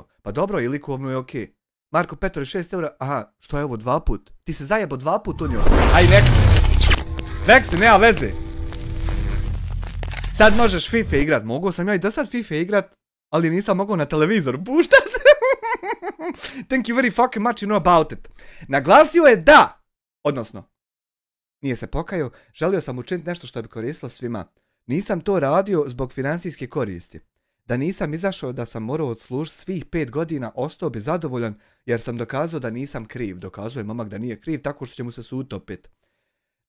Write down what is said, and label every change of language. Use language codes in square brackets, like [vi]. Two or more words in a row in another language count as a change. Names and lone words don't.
[hr] Pa dobro, i likovno je okej. Marko Petrović, 6 eura, aha, što je ovo 2 put? Ti se zajebo 2 put unio. Aj, nek se, nema veze. Sad možeš FIFA igrat, mogu sam ja i do sad FIFA igrat, ali nisam mogao na televizoru puštat. [en] Thank you very fucking much, you know about it. [hr] Naglasio je da, odnosno, nije se pokajao, želio sam učiniti nešto što bi koristilo svima. Nisam to radio zbog financijske koristi. Da nisam izašao da sam morao odslužiti svih 5 godina, ostao bi zadovoljan jer sam dokazao da nisam kriv. Dokazuje momak da nije kriv tako što će mu se sud utopiti.